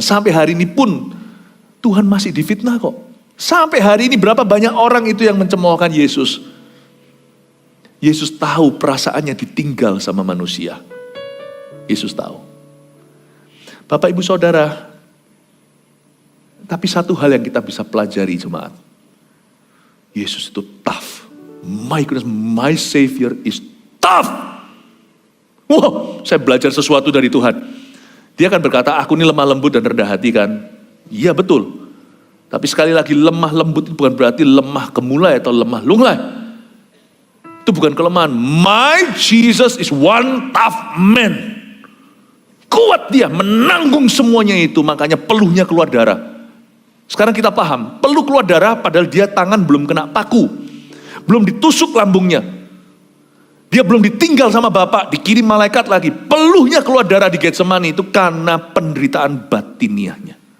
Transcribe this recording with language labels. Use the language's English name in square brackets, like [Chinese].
[Indonesian] Sampai hari ini pun Tuhan masih difitnah kok. Sampai hari ini berapa banyak orang itu yang mencemoohkan Yesus. Yesus tahu perasaannya ditinggal sama manusia. Yesus tahu. Bapak Ibu Saudara, tapi satu hal yang kita bisa pelajari jemaat. Yesus itu tough. [English] My goodness, my Savior is tough. [Indonesian] Wow, saya belajar sesuatu dari Tuhan. Dia akan berkata, aku ini lemah lembut dan rendah hati kan. Iya betul. Tapi sekali lagi lemah lembut itu bukan berarti lemah gemulai atau lemah lunglai. Itu bukan kelemahan. [English] My Jesus is one tough man. [Indonesian] Kuat dia menanggung semuanya itu, makanya peluhnya keluar darah. Sekarang kita paham, peluh keluar darah padahal dia tangan belum kena paku. Belum ditusuk lambungnya. Dia belum ditinggal sama Bapak, dikirim malaikat lagi. Peluhnya keluar darah di Getsemani itu karena penderitaan batiniahnya.